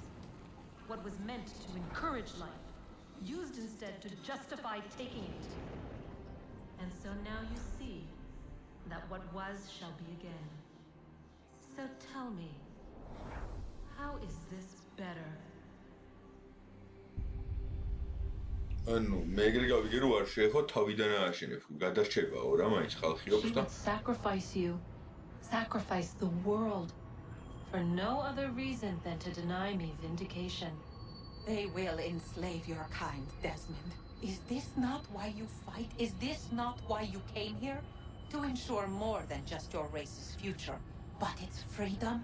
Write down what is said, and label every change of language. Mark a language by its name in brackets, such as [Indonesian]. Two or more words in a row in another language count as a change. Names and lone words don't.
[English] What was meant to encourage life, used instead to justify taking it. And so now you see that what was shall be again. So tell me, how is this better? [Georgian] ანუ მე ეგრე გავიგე რომ არ შეეხო თავიდან ააშენებ, გადარჩებაო რა, მაინც ხალხი [English] She [Georgian] აქვს და [English] would sacrifice you, sacrifice the world, for no other reason than to deny me vindication. They will enslave your kind, Desmond. Is this not why you fight? Is this not why you came here? To ensure more than just your race's future, but its freedom?